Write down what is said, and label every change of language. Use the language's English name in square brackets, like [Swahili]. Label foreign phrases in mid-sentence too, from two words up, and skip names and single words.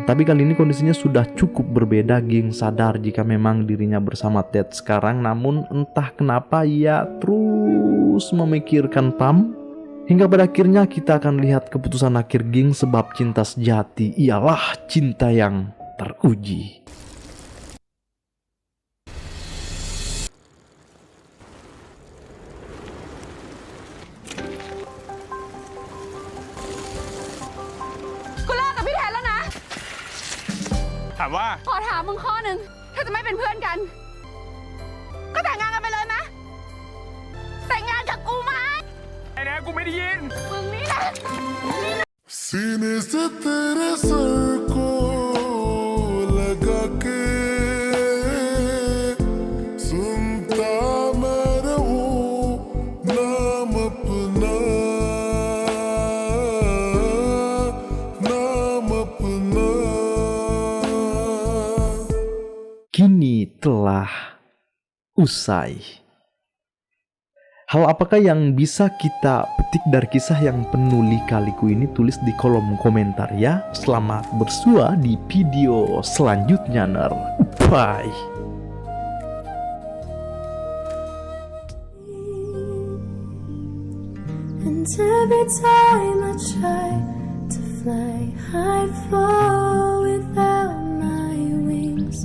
[Indonesian] Tapi kali ini kondisinya sudah cukup berbeda. Ging sadar jika memang dirinya bersama Ted sekarang, namun entah kenapa ia terus memikirkan Pam. Hingga pada akhirnya kita akan lihat keputusan akhir Ging, sebab cinta sejati ialah cinta yang teruji. [Thai] ถามว่า ขอถามมึงข้อหนึ่งถ้าจะไม่เป็นเพื่อนกัน ก็แต่งงานกันไปเลยนะแต่งงานกับกูไหม ไอ้นะกูไม่ได้ยิน มึงนี่แหละ [Hindi] सीने से तेरे सर को लगा के सुनता मैं रहूं नाम अपना नाम अपना [Indonesian] Kini telah usai. Hal apakah yang bisa kita petik dari kisah yang penuh lika-liku ini? Tulis di kolom komentar ya. Selamat bersua di video selanjutnya, ner. Bye. [English] And every time I try to fly, I fall without my wings.